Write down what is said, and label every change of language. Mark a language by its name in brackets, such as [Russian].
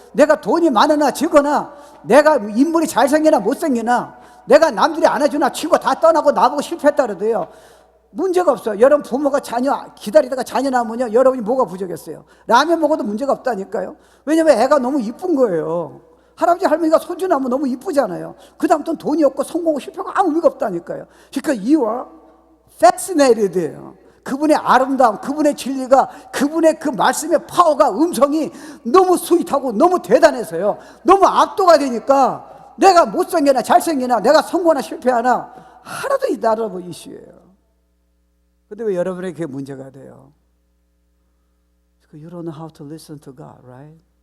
[Korean] 내가 돈이 많으나 적으나 내가 인물이 잘생기나 못생기나 내가 남들이 안아주나 치고 다 떠나고 나보고 실패했다 그래도요. 문제가 없어요. 여러분 부모가 자녀 기다리다가 자녀 낳으면요. 여러분이 뭐가 부족했어요? 라면 먹어도 문제가 없다니까요. 왜냐면 애가 너무 이쁜 거예요. 할아버지 할머니가 손주 낳으면 너무 이쁘잖아요. 그 다음부터는 돈이 없고 성공하고 실패하고 아무 의미가 없다니까요. 그러니까 [English] you are fascinated [Korean] 예요. 그분의 아름다움, 그분의 진리가, 그분의 그 말씀의 파워가, 음성이 너무 스윗하고 너무 대단해서요. 너무 압도가 되니까 내가 못생기나 잘생기나 내가 성공하나 실패하나 하나도 이 나라보 이슈예요. 근데 왜 여러분에게 그게 문제가 돼요? [English] You don't know how to listen to God, right?